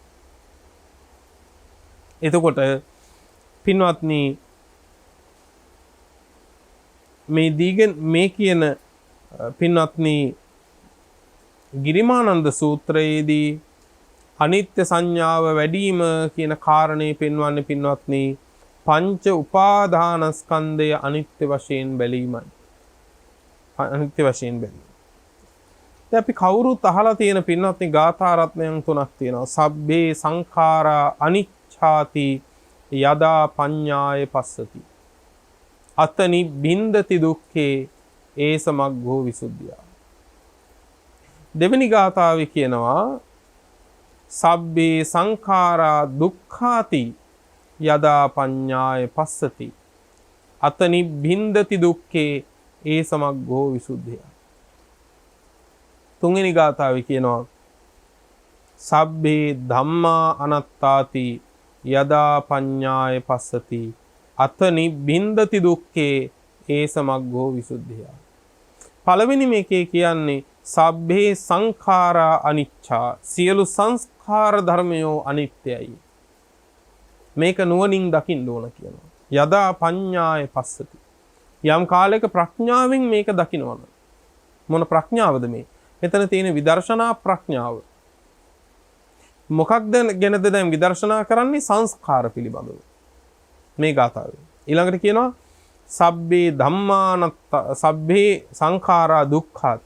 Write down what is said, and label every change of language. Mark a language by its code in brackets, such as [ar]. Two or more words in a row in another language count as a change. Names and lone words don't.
[si] එතකොට පින්වත්නි මේ කියන පින්වත්නි ගිරිමානන්ද සූත්‍රයේදී අනිත්‍ය සංඥාව වැඩිම කියන කාරණේ පෙන්වන්නේ පින්වත්නි පංච උපාදානස්කන්ධය අනිත්‍ය වශයෙන් බැලීමයි. අනිත්‍ය වශයෙන් බැලීම. දැන් අපි කවුරුත් අහලා තියෙන පින්වත්නි ගාථා රත්නයන් තුනක් තියෙනවා. [pi] සබ්බේ සංඛාරා අනිච්ඡාති යදා පඤ්ඤාය පස්සති. අතනි බින්දති දුක්ඛේ ඒස මග්ගෝ විසුද්ධිය. [si] දෙවෙනි ගාථාවේ කියනවා [pi] සබ්බේ සංඛාරා දුක්ඛාති යදා පඤ්ඤාය පස්සති. අතනි බින්දති දුක්ඛේ ඒස මග්ගෝ විසුද්ධිය. [si] තුන්වෙනි ගාථාවේ කියනවා [pi] සබ්බේ ධම්මා අනත්තාති යදා පඤ්ඤාය පස්සති. අතනි බින්දති දුක්ඛේ ඒස මග්ගෝ විසුද්ධිය. [si] පළවෙනි මේකේ කියන්නේ [pi] සබ්බේ සංඛාරා අනිච්චා. [si] සියලු සංස්කාර ධර්මයෝ අනිත්‍යයි. මේක නුවණින් දකින්න ඕන කියනවා. [pi] යදා පඤ්ඤාය පස්සති. [si] යම් කාලයක ප්‍රඥාවෙන් මේක දකින්නවන. මොන ප්‍රඥාවද මේ? මෙතන තියෙන විදර්ශනා ප්‍රඥාව. මොකක්ද ගැනද දැන් විදර්ශනා කරන්නේ? සංස්කාර පිළිබඳව. මේ ගාථාවේ. ඊළඟට කියනවා [pi] සබ්බේ ධම්මානත්ත සබ්බේ සංඛාරා දුක්ඛාති.